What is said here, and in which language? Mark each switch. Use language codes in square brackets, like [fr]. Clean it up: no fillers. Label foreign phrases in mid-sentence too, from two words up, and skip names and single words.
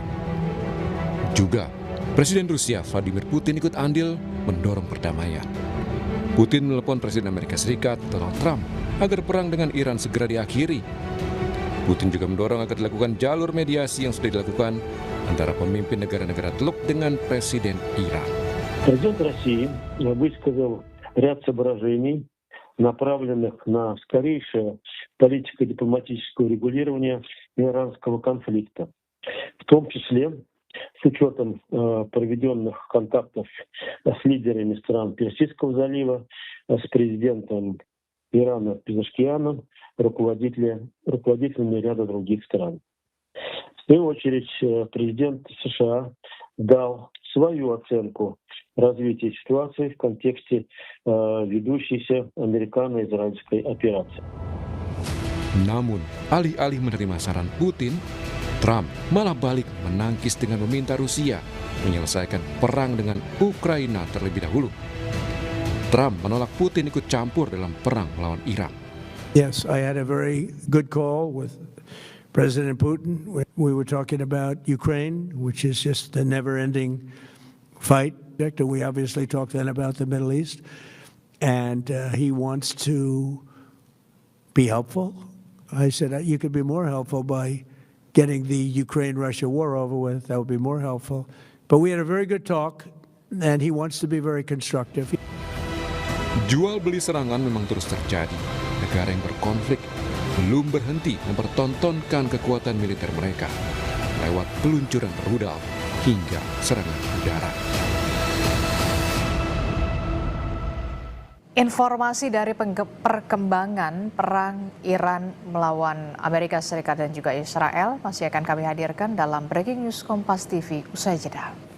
[id] Juga, Presiden Rusia Vladimir Putin ikut andil mendorong perdamaian. Putin menelepon Presiden Amerika Serikat Donald Trump agar perang dengan Iran segera diakhiri. Putin juga mendorong agar dilakukan jalur mediasi yang sudah dilakukan antara pemimpin negara-negara Teluk dengan Presiden Iran. [ru] Президент России высказал ряд соображений, направленных на скорейшее политико-дипломатическое урегулирование иранского конфликта, в том числе с учетом проведенных контактов с лидерами стран Персидского залива, с президентом Ирана Пезешкианом, руководителями ряда других стран. В свою очередь, президент США дал свою оценку развития ситуации в контексте ведущейся американо-израильской операции. [id] Namun, alih-alih menerima saran Putin, Trump malah balik menangkis dengan meminta Rusia menyelesaikan perang dengan Ukraina terlebih dahulu. Trump menolak Putin ikut campur dalam perang melawan Iran. [en] Yes, I had a very good call with President Putin. We were talking about Ukraine, which is just a never-ending fight. We obviously talked then about the Middle East, and he wants to be helpful. I said, you could be more helpful by getting the Ukraine-Russia war over with. That would be more helpful. But we had a very good talk, and he wants to be very constructive. [id] Jual beli serangan memang terus terjadi. Negara yang berkonflik belum berhenti mempertontonkan kekuatan militer mereka lewat peluncuran rudal hingga serangan udara. Informasi dari perkembangan perang Iran melawan Amerika Serikat dan juga Israel masih akan kami hadirkan dalam Breaking News Kompas TV usai jeda.